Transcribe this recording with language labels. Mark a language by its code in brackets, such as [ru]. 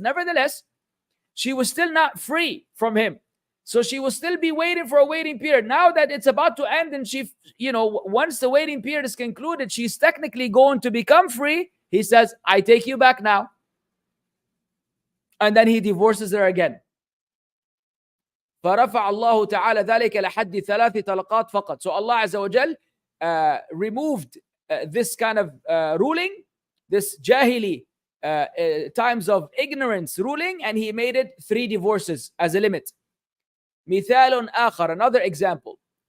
[en] Nevertheless, she was still not free from him. So she will still be waiting for a waiting period. Now that it's about to end and she, once the waiting period is concluded, she's technically going to become free. He says, I take you back now. And then he divorces her again. [ar] فرفع الله تعالى ذلك لحد 3 طلقات فقط. [en] So Allah Azza wa Jal removed this kind of ruling, this jahili times of ignorance ruling, and he made it 3 divorces as a limit. [ar] مثال آخر, [en] another example.